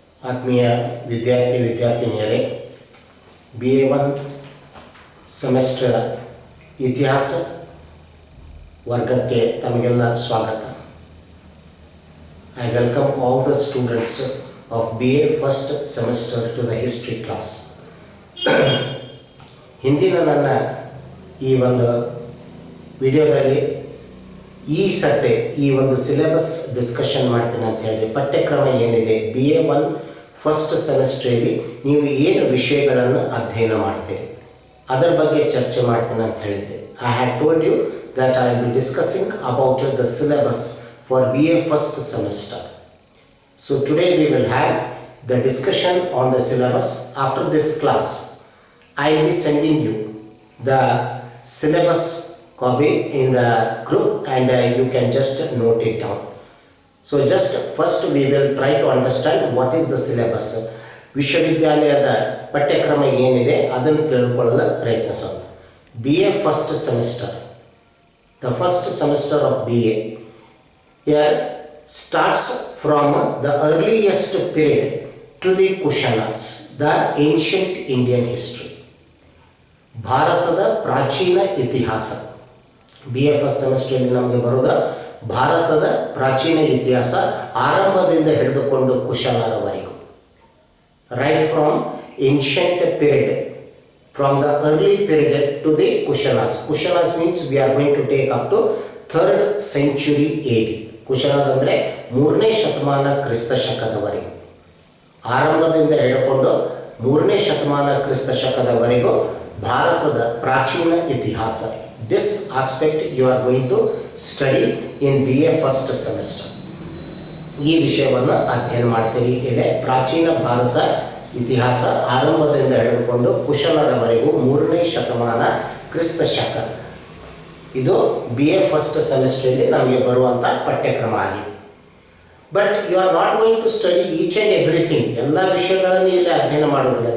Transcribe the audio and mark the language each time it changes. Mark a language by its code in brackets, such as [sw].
[kn] ಆತ್ಮೀಯ ವಿದ್ಯಾರ್ಥಿನಿಯರೇ, BA1 semester ಇತಿಹಾಸ ವರ್ಗಕ್ಕೆ ತಮಗೆಲ್ಲ ಸ್ವಾಗತ. [en] I welcome all the students of BA first semester to the history class. [kn] ಹಿಂದಿನ ನನ್ನ ಈ ಒಂದು ವಿಡಿಯೋದಲ್ಲಿ ಈ ಸತೆ ಈ ಒಂದು ಸಿಲೆಬಸ್ ಡಿಸ್ಕಷನ್ ಮಾಡ್ತೀನಿ ಅಂತ ಹೇಳಿದೆ. ಪಠ್ಯಕ್ರಮ ಏನಿದೆ BA1 ಫಸ್ಟ್ ಸೆಮಿಸ್ಟ್ರಲ್ಲಿ ನೀವು ಏನು ವಿಷಯಗಳನ್ನು ಅಧ್ಯಯನ ಮಾಡ್ತೀರಿ ಅದರ ಬಗ್ಗೆ ಚರ್ಚೆ ಮಾಡ್ತೀನಿ ಅಂತ ಹೇಳಿದ್ದೆ. [en] I had told you that I will be discussing about the syllabus for BA first semester. So today we will have the discussion on the syllabus. After this class I will be sending you the syllabus copy in the group and you can just note it down. So just first we will try to understand what is the syllabus. [kn] ವಿಶ್ವವಿದ್ಯಾಲಯದ ಪಠ್ಯಕ್ರಮ ಏನಿದೆ ಅದನ್ನು ತಿಳಿದುಕೊಳ್ಳಲು ಪ್ರಯತ್ನಿಸೋಣ. [en] BA first semester, the first semester of BA here starts from the earliest period to the Kushanas, the ancient Indian history. [kn] ಭಾರತದ ಪ್ರಾಚೀನ ಇತಿಹಾಸ BA first ಸೆಮಿಸ್ಟರ್ನಲ್ಲಿ ನಮಗೆ ಬರೋದ ಭಾರತದ ಪ್ರಾಚೀನ ಇತಿಹಾಸ ಆರಂಭದಿಂದ ಹಿಡಿದುಕೊಂಡು ಕುಶಾಲರವರೆಗೂ. [en] Right from ancient period, from the early period to the Kushanas. Kushanas means we are going to take up to 3rd century AD. [kn] ಕುಶಾಲಾಸ್ ಅಂದರೆ 3ನೇ ಶತಮಾನ ಕ್ರಿಸ್ತ ಶಕದವರೆಗೂ. ಆರಂಭದಿಂದ ಹಿಡಿದುಕೊಂಡು 3ನೇ ಶತಮಾನ ಕ್ರಿಸ್ತ ಶಕದವರೆಗೂ ಭಾರತದ ಪ್ರಾಚೀನ ಇತಿಹಾಸ. [en] This aspect you are going to study in BA first semester. [kn] ಈ ವಿಷಯವನ್ನು ಅಧ್ಯಯನ ಮಾಡ್ತೀರಿ. ಇಲ್ಲಿ ಪ್ರಾಚೀನ ಭಾರತ ಇತಿಹಾಸ ಆರಂಭದಿಂದ ಹಿಡಿದುಕೊಂಡು ಕುಶಲರವರೆಗೂ 3ನೇ ಶತಮಾನ ಕ್ರಿಸ್ತ ಶಕ. ಇದು BA ಫಸ್ಟ್ ಸೆಮಿಸ್ಟರ್ನಲ್ಲಿ ನಮಗೆ ಬರುವಂಥ ಪಠ್ಯಕ್ರಮ ಆಗಿದೆ. [en] But you are not going to study each and everything. [kn] ಎಲ್ಲ ವಿಷಯಗಳನ್ನು ಇಲ್ಲಿ ಅಧ್ಯಯನ ಮಾಡೋದಿಲ್ಲ.